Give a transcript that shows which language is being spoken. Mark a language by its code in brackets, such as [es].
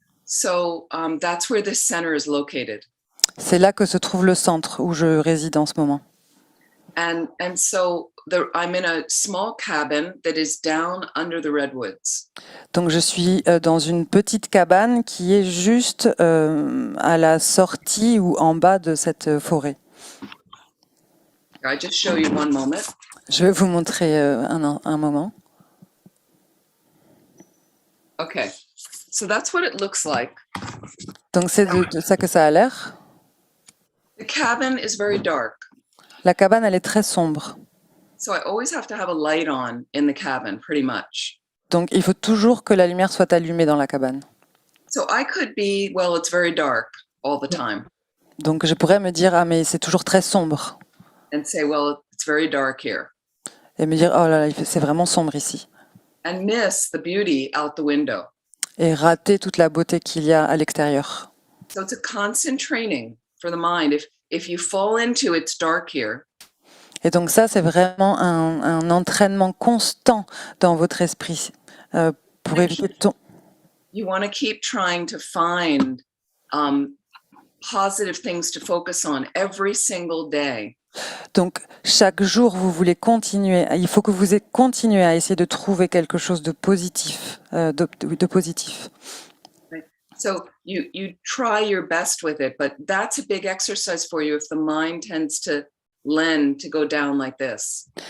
[en] So that's where the center is located. [fr] C'est là que se trouve le centre où je réside en ce moment. [en] And so I'm in a small cabin that is down under the redwoods. [fr] Donc je suis dans une petite cabane qui est juste à la sortie ou en bas de cette forêt. [en] I just show you one moment. [fr] Je vais vous montrer un moment. [en] Okay, so that's what it looks like. [fr] Donc c'est de ça que ça a l'air. [en] The cabin is very dark. [fr] La cabane, elle est très sombre. [en] So I always have to have a light on in the cabin, pretty much. [fr] Donc il faut toujours que la lumière soit allumée dans la cabane. [en] So I could be, well, it's very dark all the time, [fr] Donc je pourrais me dire, ah mais c'est toujours très sombre. [en] and say, well, it's very dark here, [fr] Et me dire, oh là là, c'est vraiment sombre ici. [en] and miss the beauty out the window. [fr] Et rater toute la beauté qu'il y a à l'extérieur. [en] So it's a constant training for the mind. If you fall into it's dark here, [fr] Et donc ça, c'est vraiment un entraînement constant dans votre esprit pour éviter de [en] you want to keep trying to find positive things to focus on every single day. [fr] Donc, chaque jour, vous voulez continuer. Il faut que vous continuez à essayer de trouver quelque chose de positif. De positif. [en] So you try your best with it, but that's a big exercise for you if the mind tends to lend to go down like this.